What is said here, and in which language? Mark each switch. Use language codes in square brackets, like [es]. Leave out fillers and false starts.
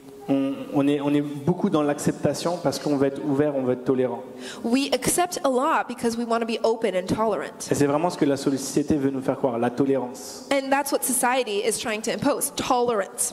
[fr] on est beaucoup dans l'acceptation parce qu'on veut être ouvert, on veut être tolérant. [en] We accept a lot because we want to be open and tolerant. [fr] Et c'est vraiment ce que la société veut nous faire croire, la tolérance. [en] And that's what society is trying to impose, tolerance